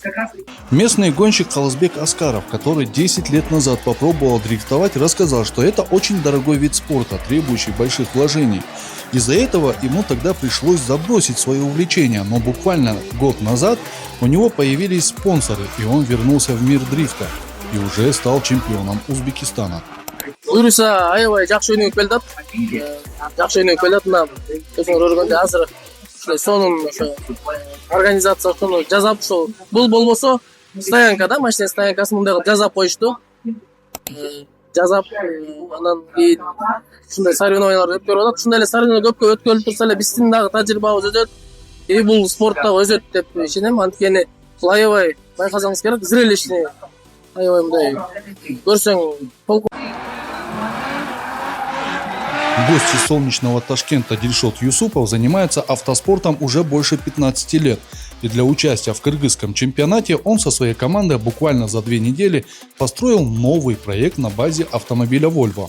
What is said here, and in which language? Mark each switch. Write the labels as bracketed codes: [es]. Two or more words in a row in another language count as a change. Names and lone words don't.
[ru] Местный гонщик Халзбек Аскаров, который 10 лет назад попробовал дрифтовать, рассказал, что это очень дорогой вид спорта, требующий больших вложений. Из-за этого ему тогда пришлось забросить свое увлечение, но буквально год назад у него появились спонсоры, и он вернулся в мир дрифта и уже стал чемпионом Узбекистана. [ky] Буйруса аябай жакшы өнүгүп келатат. Жакшы өнүгүп келатат. Мына өзүңөр көргөндөй азыр ушул сонун ошо организация ошону жазап ушул бул болбосо стоянка да, машина стоянкасын мындай кылып жазап коюшту. Жазап анан кийин ушундай соревнованиялар өткөрүп атат. Ушундай эле соревнования көпкө өткөрүлүп турса эле биздин дагы тажрыйбабыз өтөт. И бул спортто өсөт деп ишенем. Анткени бул аябай байкасаңыз керек, зрелищный. Аябай мындай көрсөң полку. [ru] Гость из солнечного Ташкента Дильшот Юсупов занимается автоспортом уже больше 15 лет. И для участия в кыргызском чемпионате он со своей командой буквально за 2 недели построил новый проект на базе автомобиля Volvo.